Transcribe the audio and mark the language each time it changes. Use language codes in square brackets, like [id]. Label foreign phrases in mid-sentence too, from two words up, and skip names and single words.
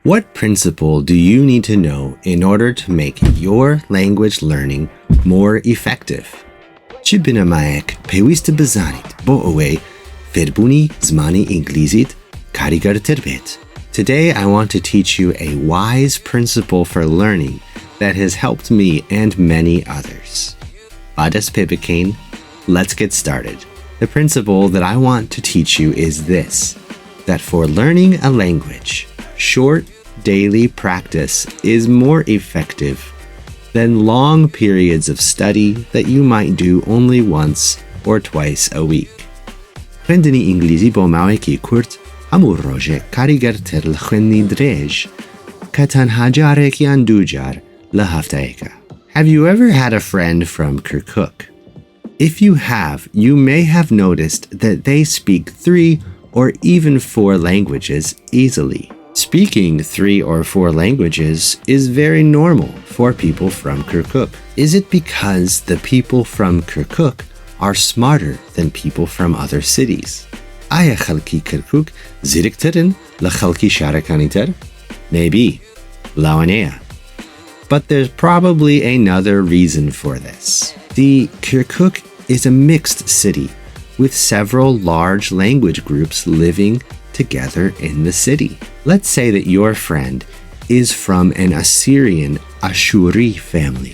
[en] What principle do you need to know in order to make your language learning more effective? [ckb] چی بنەمایەک پێویستە بزانیت بۆ ئەوەی فێربوونی زمانی ئینگلیزیت کاریگەرتر بێت. [en] Today I want to teach you a wise principle for learning that has helped me and many others. [ckb] با دەست پێ بکەین, [en] let's get started. The principle that I want to teach you is this, that for learning a language, short daily practice is more effective than long periods of study that you might do only once or twice a week. [ckb] خوێندنی ئینگلیزی بۆ ماوەیەکی کورت هەموو ڕۆژێک کاریگەرتر لە خوێندنی درێژ کە تەنها جارێک یان دوو جار لە هەفتەیەکە. [en] Have you ever had a friend from Kirkuk? If you have, you may have noticed that they speak 3 or even 4 languages easily. Speaking 3 or 4 languages is very normal for people from Kirkuk. Is it because the people from Kirkuk are smarter than people from other cities? [ckb] ئایا خەڵکی کەرکوک زیرکترن لە خەڵکی شارەکانی تر؟ [en] Maybe. لەوانەیە. But there's probably another reason for this. The Kirkuk is a mixed city with several large language groups living together in the city. Let's say that your friend is from an Assyrian Ashuri family.